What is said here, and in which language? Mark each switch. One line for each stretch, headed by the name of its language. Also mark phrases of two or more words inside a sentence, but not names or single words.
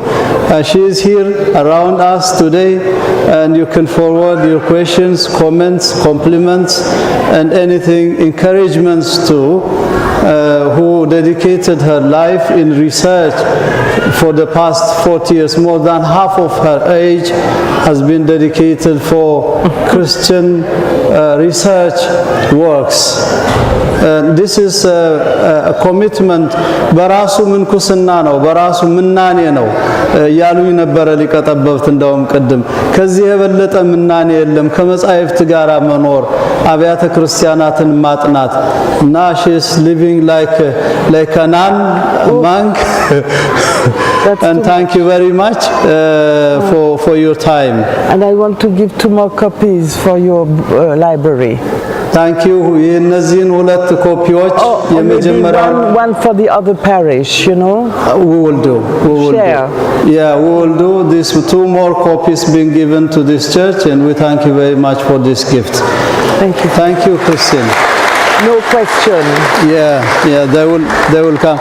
English: She is here around us today, and you can forward your questions, comments, compliments, and anything, encouragements to who dedicated her life in research for the past 40 years. More than half of her age has been dedicated for Christian research works. This is a commitment.
Amharic: በራሱ ምንኩስና ነው፣ በራሱ ምናኔ ነው ያሉኝ ነበረ ሊቀ ጠበብት። እንደውም ቅድም ከዚህ የበለጠ ምናኔ የለም ከመጻሕፍት ጋር መኖር፣ አብያተ ክርስቲያናትን ማጥናት እና
English: she is living like a nun monk. And thank you very much for your time. And I want to give 2 more copies for your library. Thank you.
Amharic: የነዚህን ሁለት ኮፒዎች የመጀመሪያው
English: one for the other parish, you know. We will do. We will share. Do. Yeah, we will do this. 2 more copies being given to this church, and we thank you very much for this gift. Thank you. Thank you, Christine. No question. Yeah, they will come.